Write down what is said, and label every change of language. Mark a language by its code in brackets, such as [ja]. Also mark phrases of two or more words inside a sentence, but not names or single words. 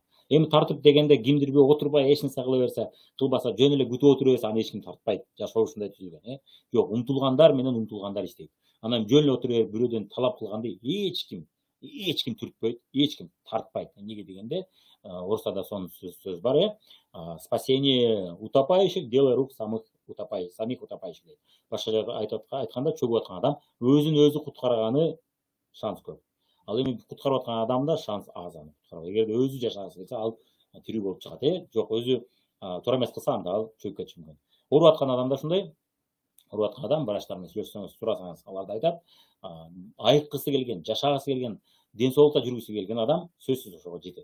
[ky] Эми тартып дегенде кимдир бир отурбай эч нерсе кыла берсе, кылбаса жөн эле күтүп отура берсе, аны эч ким тартпайт. Жашоо ушундай түзүлгөн, Жок, умтулгандар менен умтулгандар иштейт. Анан жөн эле отура берип бирөөдөн талап кылганды эч ким түртпөйт, эч ким тартпайт. Эмнеге дегенде, орустарда сонун сөз бар, [ru] спасение утопающих, дело рук самих утопающих дейт. [ky] Башкача айтканда, чөгүп аткан адам өзүн өзү куткарганы шанс көп. Ал эми куткарып аткан адамда шанс аз аны куткарууга. Эгерде өзү жашагысы келсе, ал тирүү болуп чыгат, Жок, өзү туура эмес кылса, анда ал чөгүп кетиши мүмкүн. Уруп аткан адамда ушундай. Уруп аткан адам врачтар менен сүйлөшсөңүз, сурасаңыз, алар да айтат, айыккысы келген, жашагысы келген, ден соолукта жүргүсү келген адам сөзсүз ошого жетет.